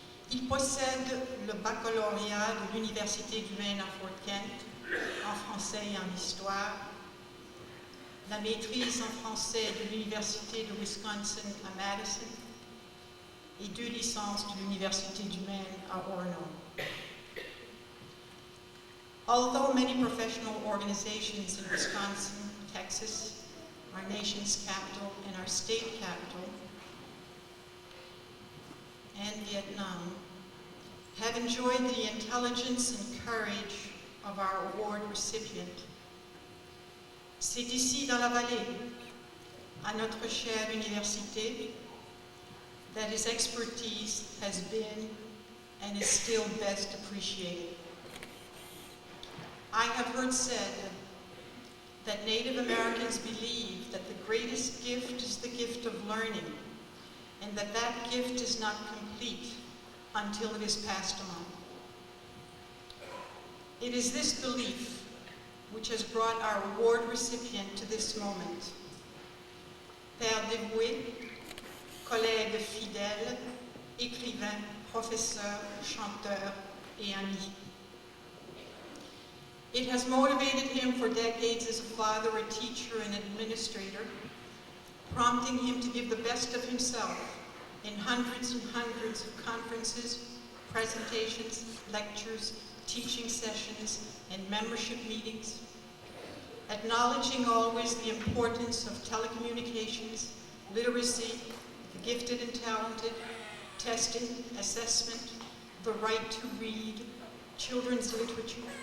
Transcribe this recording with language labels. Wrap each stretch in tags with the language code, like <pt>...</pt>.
<fr>Il possède le baccalauréat de l'Université du Maine à Fort Kent, en français et en histoire, la maîtrise en français de l'Université de Wisconsin à Madison et 2 licences de l'Université du Maine à Orono.</fr> <en>Although many professional organizations in Wisconsin, Texas, our nation's capital, and our state capital, and Vietnam, have enjoyed the intelligence and courage of our award recipient,</en> <fr>c'est ici dans la vallée, à notre chère université,</fr> <en>that his expertise has been and is still best appreciated. I have heard said that Native Americans believe that the greatest gift is the gift of learning, and that that gift is not complete until it is passed on. It is this belief which has brought our award recipient to this moment.</en> <fr>Père dévoué, collègue fidèle, écrivain, professeur, chanteur et ami.</fr> <en>It has motivated him for decades as a father, a teacher, and administrator, prompting him to give the best of himself in hundreds and hundreds of conferences, presentations, lectures, teaching sessions, and membership meetings, acknowledging always the importance of telecommunications, literacy, the gifted and talented, testing, assessment, the right to read, children's literature.</en>